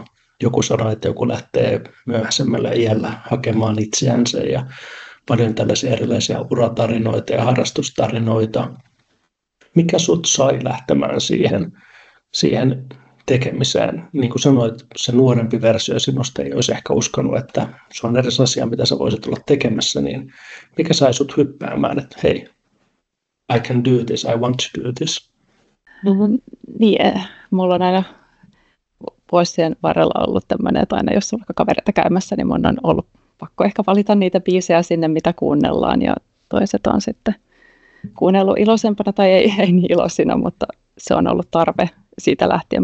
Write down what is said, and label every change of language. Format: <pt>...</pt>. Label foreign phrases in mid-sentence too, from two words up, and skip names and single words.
<fi>Joku sanoo, että joku lähtee myöhäisemmällä iällä hakemaan itseänsä ja paljon tällaisia erilaisia uratarinoita ja harrastustarinoita. Mikä sut sai lähtemään siihen tekemiseen? Niin kuin sanoit, se nuorempi versio sinusta ei olisi ehkä uskonut, että se on edes asia, mitä sä voisit olla tekemässä, niin mikä sai sut hyppäämään, että hei,</fi> <en>I can do this, I want to do this?</en> <fi>Niin, mulla on aina vuosien varrella ollut tämmöinen, että aina jos on vaikka kavereita käymässä, niin mun on ollut pakko ehkä valita niitä biisejä sinne, mitä kuunnellaan, ja toiset on sitten kuunnellut iloisempana tai ei niin iloisina, mutta se on ollut tarve siitä lähtien.</fi>